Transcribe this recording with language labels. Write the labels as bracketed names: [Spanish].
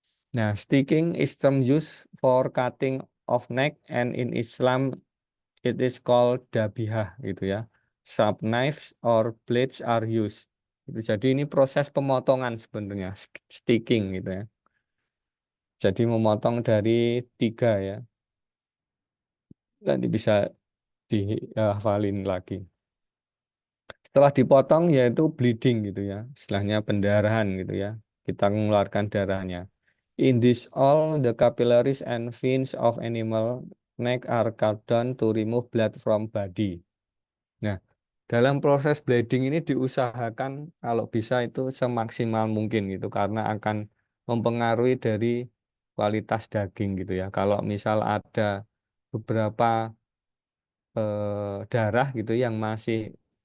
[English] Nah, sticking is term used for cutting of neck and in Islam it is called dabihah [Indonesian] gitu ya. [English] Sharp knives or blades are used. [Indonesian] Itu jadi ini proses pemotongan sebenarnya sticking gitu ya. Jadi memotong dari 3 ya. Nanti bisa dihafalin lagi. Setelah dipotong yaitu bleeding gitu ya. Istilahnya pendarahan gitu ya. Kita mengeluarkan darahnya. [English] In this all the capillaries and veins of animal neck are cut down to remove blood from body. [Indonesian] Nah, dalam proses bleeding ini diusahakan kalau bisa itu semaksimal mungkin gitu karena akan mempengaruhi dari kualitas daging gitu ya. Kalau misal ada beberapa darah gitu yang masih